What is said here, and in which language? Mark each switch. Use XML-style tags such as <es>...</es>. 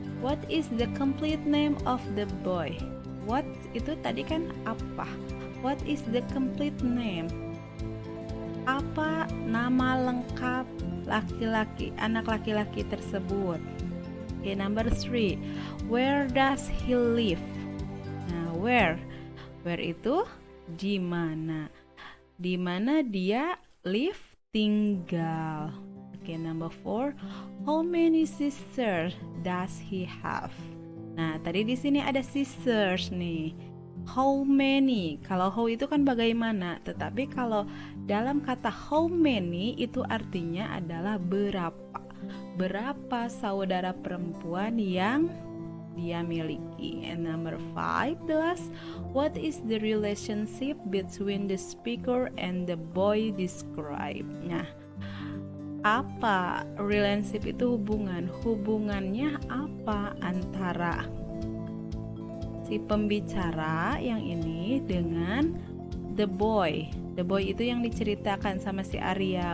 <en>What is the complete name of the boy? What</en> <id>itu tadi kan apa?</id> <en>What is the complete name?</en> <id>Apa nama lengkap laki-laki, anak laki-laki tersebut?</id> <en>Number 3. Where does he live?</en> <id>Nah, where itu di mana? Di mana dia live, tinggal.</id> <en>Number 4. How many sisters does he have?</en> <id>Nah, tadi di sini ada sisters nih.</id> <en>How many?</en> <id>Kalau how itu kan bagaimana, tetapi kalau dalam kata how many itu artinya adalah berapa. Berapa saudara perempuan yang dia miliki.</id> <en>And number 5, what is the relationship between the speaker and the boy described?</en> <id>Nah, apa relationship itu hubungannya apa antara si pembicara yang ini dengan</id> <en>the boy</en> <id>itu yang diceritakan sama si Arya.</id>